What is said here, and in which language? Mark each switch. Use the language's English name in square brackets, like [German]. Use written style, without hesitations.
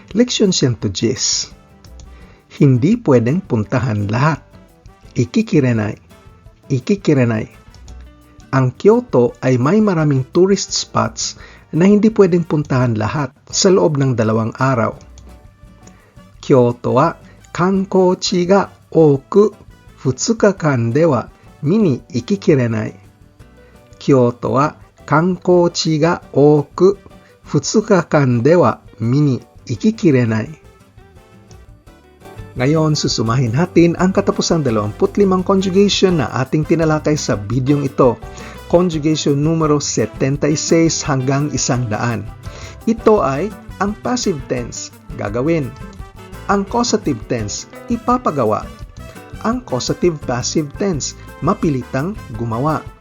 [Filipino] Leksyon 110. Hindi pwedeng puntahan lahat. Ikikirenai. Ikikirenai. Ang Kyoto ay may maraming tourist spots na hindi pwedeng puntahan lahat sa loob ng 2 araw. [Japanese] Kyoto wa kankouchi ga oku 2 日間では見に行ききれない。京都は観光地が多く2日間では見に行ききれない。 [Filipino] Ngayon, susumahin natin ang katapusang 25 conjugation na ating tinalakay sa bidyong ito. Conjugation numero 76 hanggang 100. Ito ay ang passive tense, gagawin. Ang causative tense, ipapagawa. Ang causative passive tense, mapilitang gumawa.